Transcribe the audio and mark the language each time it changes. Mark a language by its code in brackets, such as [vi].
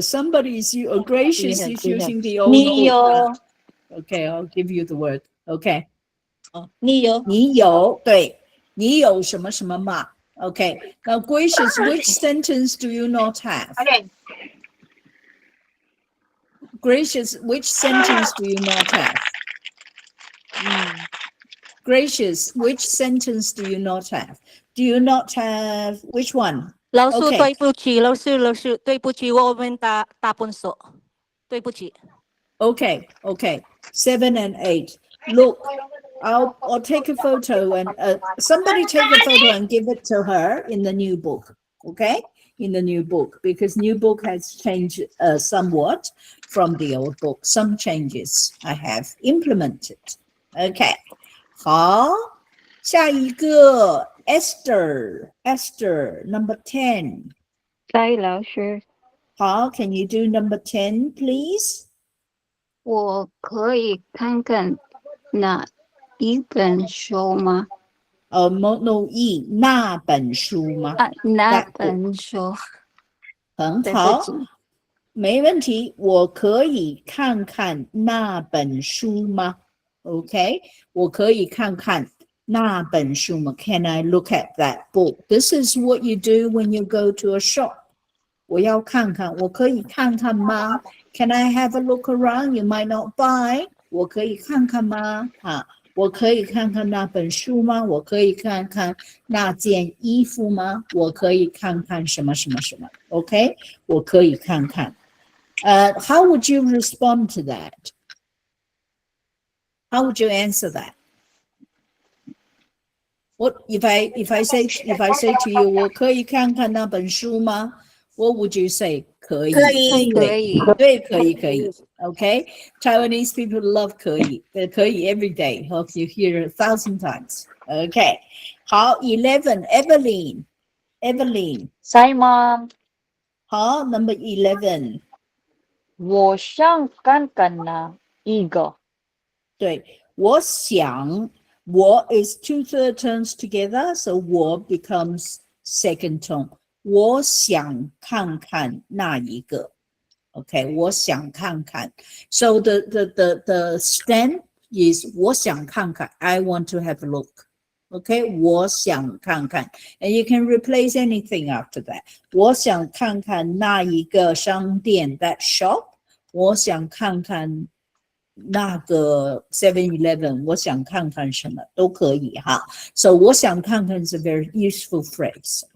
[en] Somebody is Gracious is using the old [zh] 你有 [en] book. Okay, I'll give you the word. Okay. [zh] 你有你有，对，你有什么什么吗？ [en] Okay. Now, Gracious, which sentence do you not have? Okay. Gracious, which sentence do you not have? Gracious, which sentence do you not have? Do you not have which one? [zh] 老师 [en] Okay. [zh] 对不起，老师对不起，我们打分数，对不起。 [en] Okay. 7 and 8. Look, I'll take a photo and somebody take a photo and give it to her in the new book. Okay, in the new book, because new book has changed somewhat from the old book. Some changes I have implemented. Okay. [zh] 好，下一个 Esther, [en] number 10. [zh] 在老师， [en] 好， can you do number 10, please? [zh] 我可以看看哪一本书吗？ no e 那本书吗？那本书。很好，没问题。我可以看看那本书吗 ？Okay， 我可以看看那本书吗 ？ [en] Can I look at that book? This is what you do when you go to a shop. [zh] 我要看看，我可以看看吗 [en] ？Can I have a look around? You might not buy. [zh] 我可以看看吗？我可以看看那本书吗？我可以看看那件衣服吗？我可以看看什么什么什么 ？Okay， 我可以看看。 [en] How would you respond to that? How would you answer that? What if I say to you, [zh] 我可以看看那本书吗？ [en] What would you say? [zh] 可以。对，可以。 [en] Okay, Taiwanese people love 可以 every day. Hope you hear 1,000 times. Okay, [zh] 好，11 Evelyn， Simon， [en] 好，Number 11， [zh] 我想看看那一个。 [en] 对，我想，我 is 2/3 tones together, so 我 becomes second tone。 [zh] 我想看看那一个。Okay, 我想看看。 [en] So the stem is [zh] 我想看看 [en] I want to have a look. Okay, [zh] 我想看看 [en] and you can replace anything after that. [zh] 我想看看那一个商店 [en] that shop. [zh] 我想看看那个 7-Eleven. 我想看看什么都可以哈。 [en] So 我想看看 is a very useful phrase.